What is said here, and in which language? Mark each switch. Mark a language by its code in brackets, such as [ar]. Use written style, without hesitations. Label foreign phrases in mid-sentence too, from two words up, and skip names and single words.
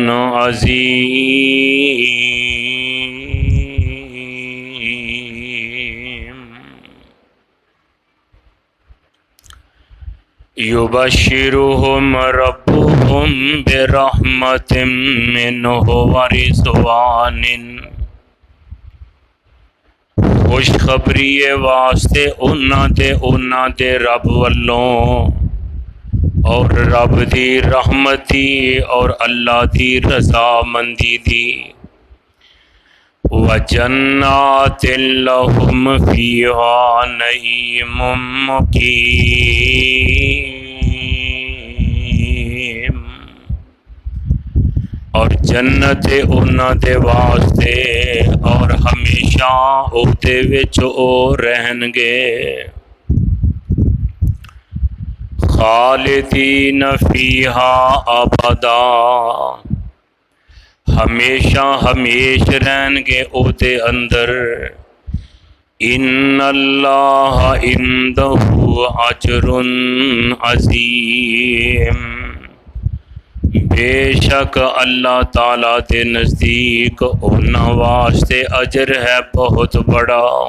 [ar] عظيم يبشرهم ربهم برحمة منه ورضوان [pa] خوشخبری واسطے انہاں دے رب والوں اور رب دی رحمتی اور اللہ دی رضا مندی دی [ar] وجنات لہم فیہا نعیم [pa] مقیم اور جنت انہاں دے واسطے اور ہمیشہ اودے وچ او رہن گے [ar] خالدین فیہا ابدا [pa] ہمیشہ ہمیش رہن گے او دے اندر [ar] ان اللہ عندہ اجر عظیم [pa] بے شک اللہ تعالیٰ دے نزدیک انہاں واسطے اجر ہے بہت بڑا